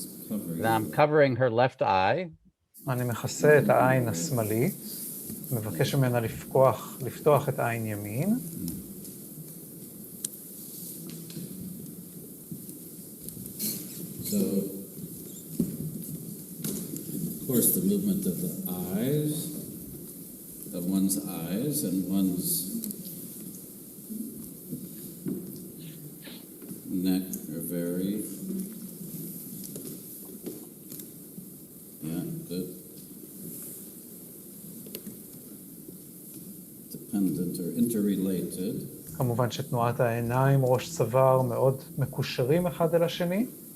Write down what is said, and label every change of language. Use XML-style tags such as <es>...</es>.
<en>And I'm covering her left eye.</en> <he>אני מכסה את העין השמאלית, מבקש ממנה לפתוח את העין ימין.</he> <en>So, of course, the movement of the eyes, of one's eyes and one's neck are very, yeah, good, dependent or interrelated.</en> <he>כמובן שתנועת העיניים, ראש צוואר, מאוד מקושרים אחד אל השני.</he>